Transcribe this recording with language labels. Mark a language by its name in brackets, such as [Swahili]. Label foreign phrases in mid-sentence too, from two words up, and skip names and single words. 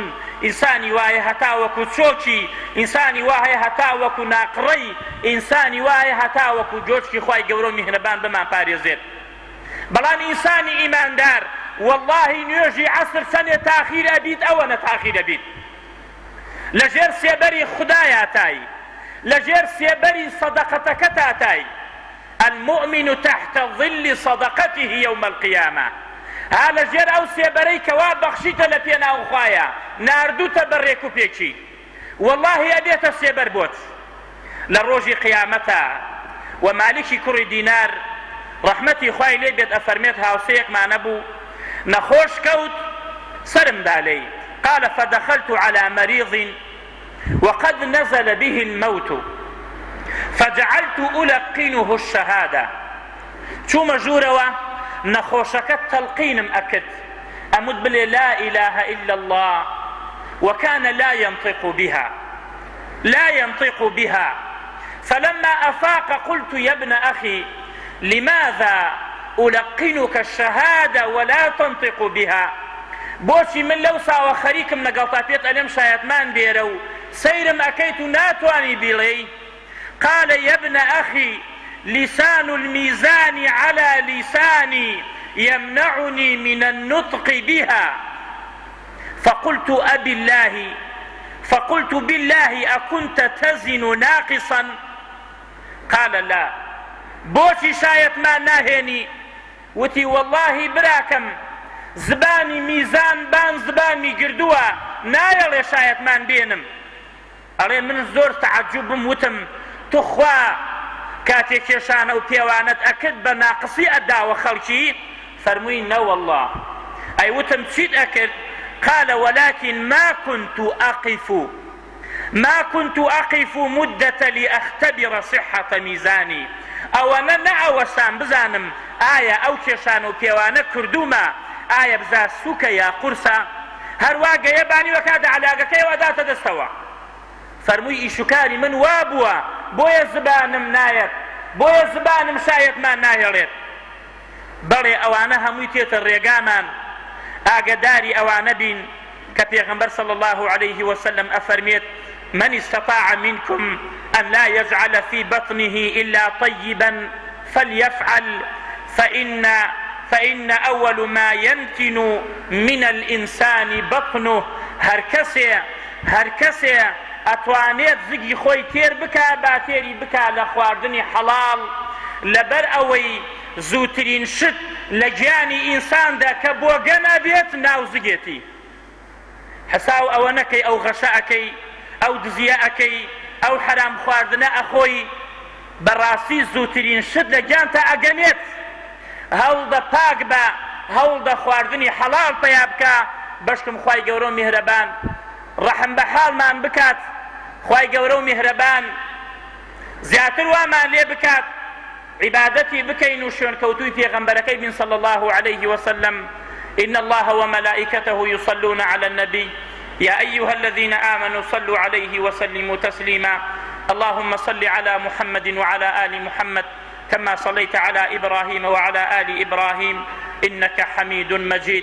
[Central Kurdish] ئینسانی وایە هەتا وەکو چۆکی، ئینسانی وایە هەتا وەکو ناقڕەی، ئینسانی وایە هەتا وەکو جۆچکی خوای گەورە و میهرەبان بمان پارێزێت. بەڵام ئینسانی ئیماندار واللهی نوێژی عەسر چەندێ تاخیر ئەبیت ئەوەنە تاخیر ئەبیت، لەژێر سێبەری خودایە تای، لەژێر سێبەری سەدەقەتەکە تاتای. [Arabic] المؤمن تحت ظل صدقته يوم القيامة. [Central Kurdish] ها لەژێر ئەو سێبەرەی کەوا بەخشیتە لە پێناو خوایە، ناردووتە بەڕێک و پێچی، واللهی ئەبێتە سێبەر بۆت لە ڕۆژی قیامەتە. و مالکی کوڕی دینار ڕەحمەتی خوای لێ بێت ئەفەرمێت هاوسەیەکمانە بوو، نەخۆش کەوت، سرم دالێی. [Arabic] قال: فدخلت على مريض وقد نزل به الموت فجعلت ألقنه الشهادة. [Central Kurdish] چوومە ژوورەوە نەخۆشەکەت تەلقینم ئەکرد، ئەموت بڵێ [Arabic] لا إله إلا الله، وكان لا ينطق بها. فلما أفاق قلت: يا ابن أخي لماذا ألقنك الشهادة ولا تنطق بها؟ [Central Kurdish] بۆچی من لەو ساوە خەریکم لەگەڵتا پێت ئەلێم شایەتمان بێرە و سەیرم ئەکەیت و ناتوانی بیڵێی. [Arabic] قال: يا ابن أخي لسان الميزان على لساني يمنعني من النطق بها. فقلت بالله أكنت تزن ناقصا؟ قال: لا. [Central Kurdish] بۆچی شایەتمان ناهێنی؟ وتی: والله براکەم زبانی میزان بان زبانی گردووە، نایەڵێ شایەتمان بێنم. ئەڵێ من زۆر تەعەجوبم، وتم تو خوا کاتێک کێشانە و پێوانەت ئەکرد بە ناقصی ئەداوە خەڵکی؟ فەرمووی: نە والله. ئەی وتم چیت ئەکرد؟ [Arabic] قال: ولكن ما كنت أقف مدة لأختبر صحة ميزاني. [Central Kurdish] ئەوەنە نەئەوەسان بزانم ئایا ئەو کێشانە و پێوانە کردومە ئایا بزا سووکە یا قورسە، هەروە گەیە بانی وەکاتە عەلاقەکەیەوە داتە دەستەوە. فەرمووی ئیشوکاری من وا بووە بۆیە زبانم نایەت بۆیە زبانم شایەتمان ناهێڵێت. بەڵێ ئەوانە هەمووی تێتە ڕێگامان ئاگداری ئەوانە بین کە پێغەمبەر [Arabic] صلی الله عليه وسلم [Central Kurdish] ئەفەرمێت [Arabic] من استطاع منكم أن لا يجعل في بطنه إلا طيبا فليفعل فإن أول ما ينتن من الإنسان بطنه. [Central Kurdish] هر کەسێ ئەتوانێت زگی خۆی تێر بکا با تێری بکا لە خواردنی حەڵاڵ لەبەر ئەوەی زووترین شت لە گیانی ئینساندا کە بۆگە نابێت ناو زگێتی. حساو ئەوە نەکەی ئەو غەشە ئەەکەی ئەو دزیە ئەەکەی ئەو حرام خواردنە ئەخۆی بەڕاستی زووترین شت لە گیانتە ئەگەنێت. هەوڵدە پاک بە هەوڵدە خواردنی حەڵاڵ پەیا بکە بەشکم خوای گەورە و میهرەبان ڕەحم بە حاڵمان بکات. خوای گەورە و میهرەبان زیاتر وامان لێ بکات عیبادەتی بکەین و شوێنکەوتووی پێغەمبەرەکەی بین [Arabic] صلی الله عليه وسلم. إن الله وملائكته يصلون على النبي يا أيها الذين آمنوا صلوا عليه وسلموا تسليما. اللهم صل على محمد وعلى آل محمد كما صليت على إبراهيم وعلى آل إبراهيم إنك حميد مجيد.